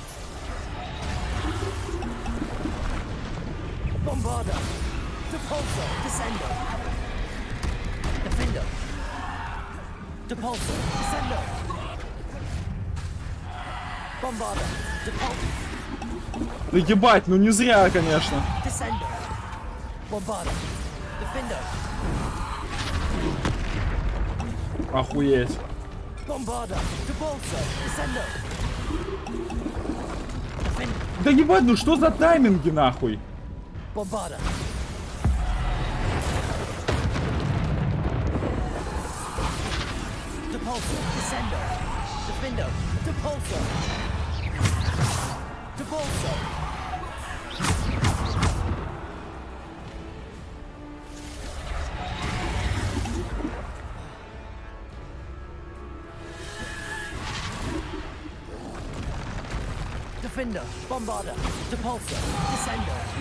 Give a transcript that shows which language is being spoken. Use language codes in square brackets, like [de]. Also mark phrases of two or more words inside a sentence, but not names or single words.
[la] Bombarda. Depulso, Descendo. Defender. Depulso, Descendo. Bombarda. Depulso. [ru] Да ебать, ну не зря, конечно. [la] Descendo. Bombarda. Defender. [ru] Охуеть. [la] Bombarda. Depulso. Descendo. Defender. [ru] Да ебать, ну что за тайминги нахуй? [la] Bombarda. Depulso, Descendo. Defender. Depulso. Depulso. Defender. Bombarda. Depulso. Descendo.